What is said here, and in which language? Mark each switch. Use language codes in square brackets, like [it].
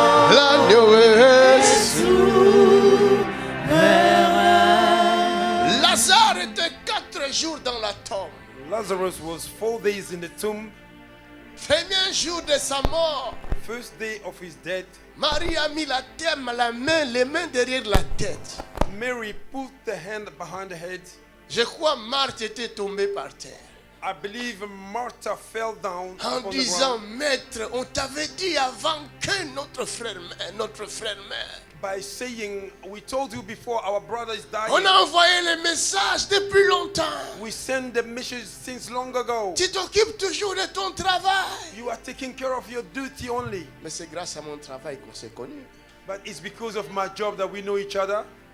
[fr] L'agneau est souverain. Lazare était 4 jours dans la tombe. [en] Lazarus was 4 days in the tomb. [fr] Premier jour de sa mort, [en] First day of his death, [fr] Marie a mis les mains derrière la tête. [en] Mary put the hand behind the head. [fr] Je crois Marthe était tombée par terre. [en] I believe Martha fell down [fr] En [en] on the [fr] disant, [en] ground [fr] maître, on t'avait dit avant que notre frère meurt. [en] by saying, we told you before our brother is dying. [fr] On a envoyé les messages depuis longtemps. [en] We sent the message since long ago. [fr] Tu t'occupes toujours de ton travail. [en] You are taking care of your duty only. [fr] Mais c'est grâce à mon travail qu'on s'est connus. [en] But it's because of my job that we know each other.